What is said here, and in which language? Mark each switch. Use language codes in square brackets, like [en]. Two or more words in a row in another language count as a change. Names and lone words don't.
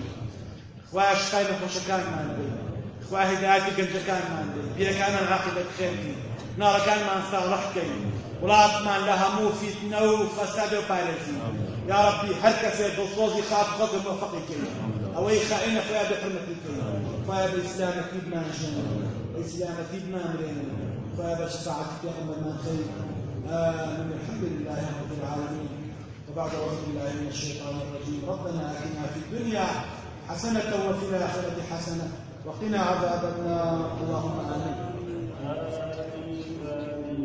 [ckb] خوايا شفای نەخۆشەکانمان بی، خوا هیدایەتی گەنجەکانمان بی، پیرەکانمان عاقبەت خێر بی، ناڕەکانمان ساڵح کەی، وڵاتمان لە هەموو فیتنە و فەساد بپارێزی. [ar] یا ربی [ckb] هەر کەسێک دڵسۆزی خاک خۆت موفقی کەی، ئەوەی خائینە خوايا بحرمەتی کەی. خوايا بە ئیسلامەتی بمانژێنێ، بە ئیسلامەتی بمانرێنێ. خوايا بە شەفاعەتی پێغەمبەرمان خەی. [ar] آمين. الحمد لله رب العالمين. وبعد أعوذ بالله من الشيطان الرجيم. ربنا آتنا في الدنيا حسنة وفي الآخرة حسنة وقنا عذاب النار. اللهم آمين.